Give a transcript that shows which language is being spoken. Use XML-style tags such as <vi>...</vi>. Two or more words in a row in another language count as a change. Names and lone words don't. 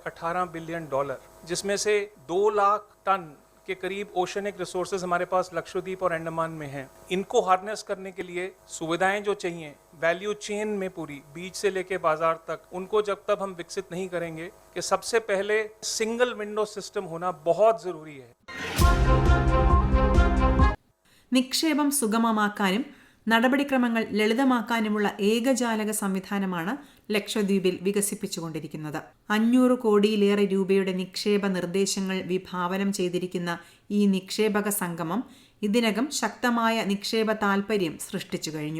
<hi>18</hi> <en>billion dollar,</en> <hi>जिसमें से 2 लाख टन के करीब</hi> <en>oceanic resources</en> <hi>हमारे पास लक्षद्वीप और अंडमान में हैं. इनको हार्नेस करने के लिए सुविधाएं जो चाहिए</hi> <en>value chain</en> <hi>में पूरी, बीज से लेके बाजार तक, उनको जब तक हम विकसित नहीं करेंगे, कि सबसे पहले</hi> <en>single window system</en> <hi>होना बहुत ज़रूरी है.</hi> <ml>നിക്ഷേപം സുഗമമാക്കാനും നടപടിക്രമങ്ങൾ ലളിതമാക്കാനുമുള്ള ഏകജാലക സംവിധാനമാണ് ലക്ഷദ്വീപിൽ വികസിപ്പിച്ചുകൊണ്ടിരിക്കുന്നത്. 500 കോടിയിലേറെ രൂപയുടെ നിക്ഷേപ നിർദ്ദേശങ്ങൾ വിഭാവനം ചെയ്തിരിക്കുന്ന ഈ നിക്ഷേപക സംഗമം ഇതിനകം ശക്തമായ നിക്ഷേപ താൽപര്യം സൃഷ്ടിച്ചു കഴിഞ്ഞു.</ml>